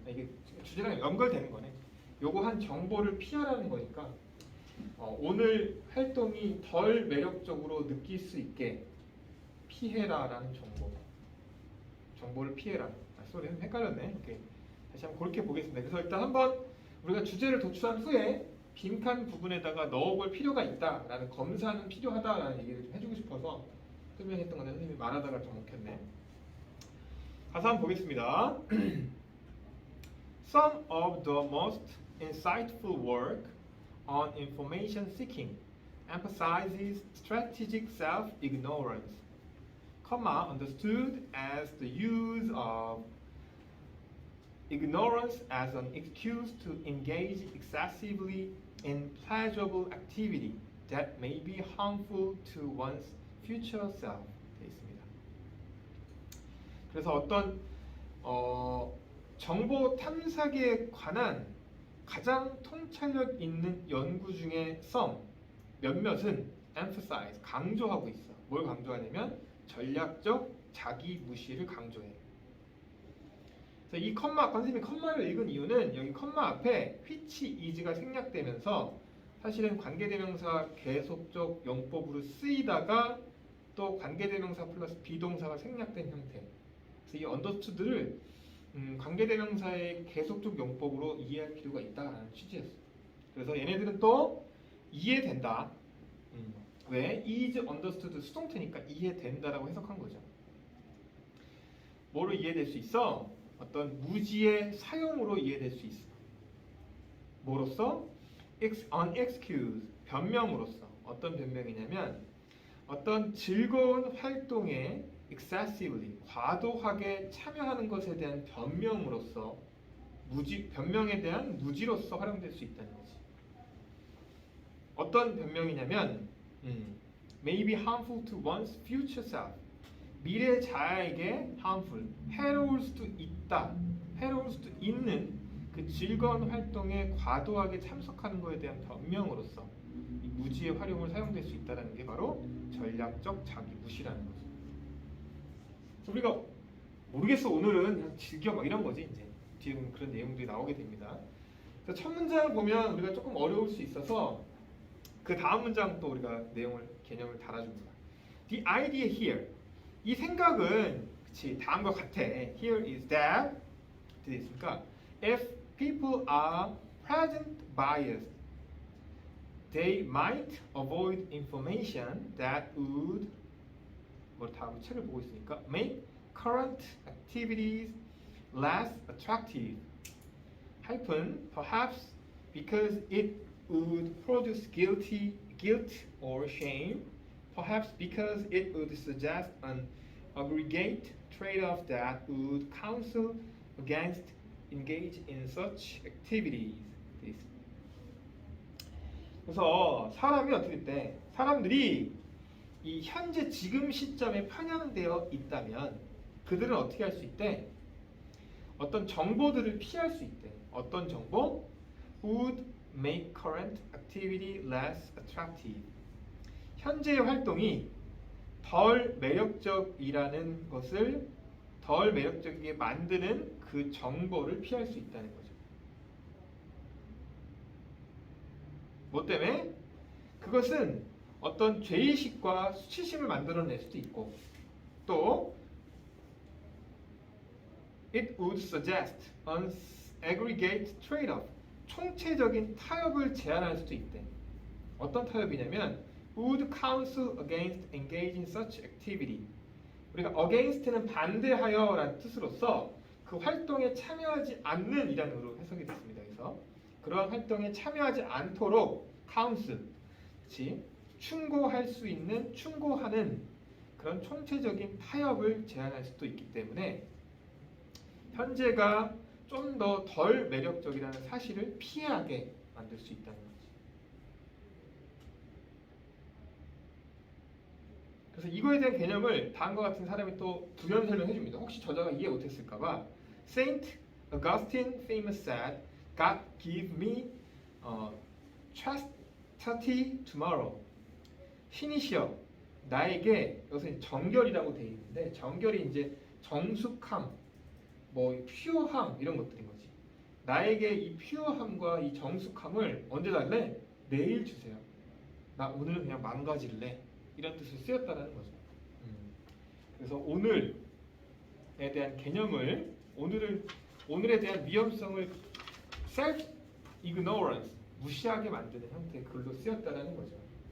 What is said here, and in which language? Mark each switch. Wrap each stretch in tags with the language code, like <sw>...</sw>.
<ko>이게 주제랑 연결되는 거네. 요거 한 정보를 피하라는 거니까 오늘 활동이 덜 매력적으로 느낄 수 있게 피해라라는 정보를 피해라. 헷갈렸네. 오케이. 다시 한번 그렇게 보겠습니다. 그래서 일단 한번 우리가 주제를 도출한 후에 빈칸 부분에다가 넣어볼 필요가 있다라는, 검사는 필요하다라는 얘기를 좀 해주고 싶어서 설명했던 건데 선생님이 말하다가 좀 먹혔네. 가사 한번 보겠습니다.</ko> <en>Some of the most insightful work on information seeking emphasizes strategic self-ignorance, understood as the use of ignorance as an excuse to engage excessively in pleasurable activity that may be harmful to one's future self.</en> <ko>되어 있습니다. 그래서 어떤 정보 탐색에 관한 가장 통찰력 있는 연구 중에 몇몇은 emphasize, 강조하고 있어. 뭘 강조하냐면 전략적 자기 무시를 강조해. 그래서 이 선생님이 컴마를 읽은 이유는 여기 컴마 앞에 which is 가 생략되면서 사실은 관계대명사 계속적 용법으로 쓰이다가 또 관계대명사 플러스 비동사가 생략된 형태. 그래서 이 understood를 관계대명사의 계속적 용법으로 이해할 필요가 있다라는 취지였어. 그래서 얘네들은 또 이해된다. 왜? is understood 수동태니까 이해된다라고 해석한 거죠. 뭐로 이해될 수 있어? 어떤 무지의 사용으로 이해될 수 있어. 뭐로써? an excuse, 변명으로서. 어떤 변명이냐면 어떤 즐거운 활동에 excessively, 과도하게 참여하는 것에 대한 변명으로서, 변명에 대한 무지로서 활용될 수 있다는 거지. 어떤 변명이냐면 may be harmful to one's future self, 미래 자아에게 harmful, 해로울 수도 있다, 해로울 수도 있는 그 즐거운 활동에 과도하게 참석하는 것에 대한 변명으로서 이 무지의 활용을 사용될 수 있다는 게 바로 전략적 자기 무시라는 거죠. 우리가 모르겠어, 오늘은 그냥 즐겨 막 이런 거지. 이제 뒤에 보면 그런 내용들이 나오게 됩니다. 그래서 첫 문장을 보면 우리가 조금 어려울 수 있어서 그 다음 문장 또 우리가 개념을 달아줍니다. The idea here, 이 생각은 그치 다음과 같아.</ko> <en>Here is that 되어 있으니까 if people are present biased, they might avoid information that would, 다음 책을 보고 있으니까 make current activities less attractive. Perhaps because it would produce guilt or shame. Perhaps because it would suggest an aggregate trade-off that would counsel against engage in such activities.</en> <ko>그래서 사람이 어떻게 돼? 사람들이 이 현재 지금 시점에 편향되어 있다면 그들은 어떻게 할 수 있대? 어떤 정보들을 피할 수 있대.</ko> <en>어떤 정보? Would make current activity less attractive.</en> <ko>현재의 활동이 덜 매력적이라는 것을 덜 매력적이게 만드는 그 정보를 피할 수 있다는 거죠. 뭐 때문에? 그것은 어떤 죄의식과 수치심을 만들어낼 수도 있고, 또 it would suggest an aggregate trade-off, 총체적인 타협을 제안할 수도 있대. 어떤 타협이냐면 would counsel against engaging such activity. 우리가 against는 반대하여 라는 뜻으로서 그 활동에 참여하지 않는 이라는 의미로 해석이 됐습니다. 그래서 그러한 활동에 참여하지 않도록 counsel, 그치? 충고할 수 있는, 충고하는 그런 총체적인 타협을 제안할 수도 있기 때문에 현재가 좀 더 덜 매력적이라는 사실을 피하게 만들 수 있다는 거지. 그래서 이거에 대한 개념을 다음과 같은 사람이 또 부연 설명해 줍니다.</ko> <en>혹시 저자가 이해 못했을까봐 Saint Augustine famous said, God give me chastity tomorrow.</en> <ko>신이시여 나에게, 여기서 정결이라고 되어 있는데 정결이 이제 정숙함, 뭐 퓨어함 이런 것들인 거지. 나에게 이 퓨어함과 이 정숙함을 언제 달래? 내일 주세요. 나 오늘은 그냥 망가질래. 이런 뜻을 쓰였다는 거죠. 그래서 오늘에 대한 개념을, 오늘에 대한 위험성을 self ignorance, 무시하게 만드는 형태의 글로 쓰였다는 거죠.</ko>